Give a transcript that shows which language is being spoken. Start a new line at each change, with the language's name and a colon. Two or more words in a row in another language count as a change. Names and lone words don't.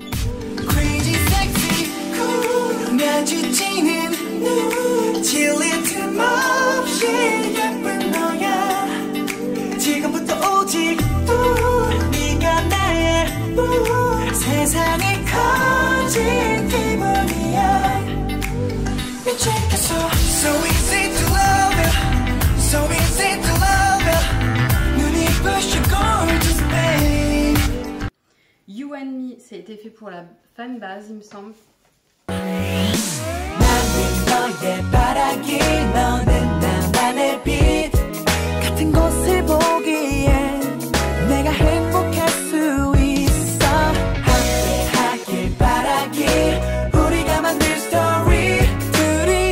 English: Crazy sexy cool
Korean: 마주치는 눈 질릴 틈 없이 예쁜 너야 지금부터 오직 네가 나의 세상이 커진 기분이야 미치겠어
English: So easy to love you So easy to love you
Korean: 눈이 부셔
English: gorgeous babe. You and Me,
French: ça a été fait pour la fanbase, il me semble.
Korean: 너의 바라기 너는 나만의 빛 같은 곳을 보기에 내가 행복할 수 있어 함께 하길 바라기 우리가 만들 스토리